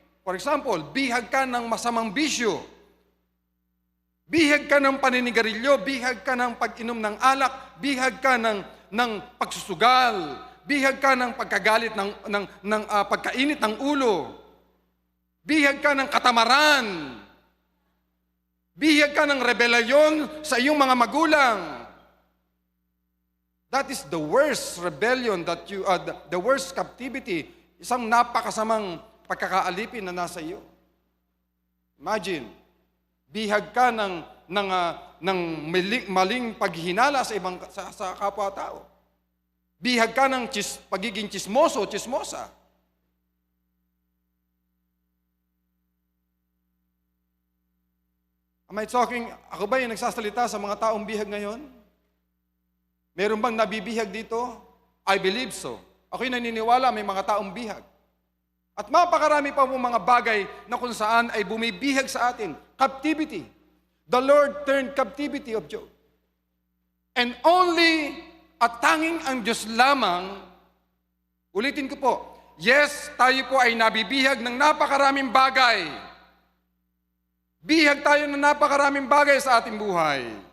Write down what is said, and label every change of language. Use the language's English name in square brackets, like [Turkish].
[English] For example, [Filipino] bihag ka ng masamang bisyo. Bihag ka ng paninigarilyo, bihag ka ng pag-inom ng alak, bihag ka ng pagsusugal, bihag ka ng pagkagalit ng pagkainit ng ulo. Bihag ka ng katamaran. Bihag ka ng rebelyon sa iyong mga magulang. [English] That is the worst rebellion the worst captivity. [Filipino] Isang napakasamang pagkakaalipin na nasa iyo. Imagine, bihag ka ng maling paghinala sa kapwa-tao. Bihag ka ng pagiging chismoso, chismosa. [English] Am I talking, [Filipino] ako ba yung nagsasalita sa mga taong bihag ngayon? Meron bang nabibihag dito? [English] I believe so. [Filipino] Ako'y naniniwala may mga taong bihag. At mapakarami pa po mga bagay na kung saan ay bumibihag sa atin. [English] Captivity. The Lord turned captivity of Job. And only [Filipino] at tanging ang Diyos lamang, ulitin ko po, yes, tayo po ay nabibihag ng napakaraming bagay. Bihag tayo ng napakaraming bagay sa ating buhay.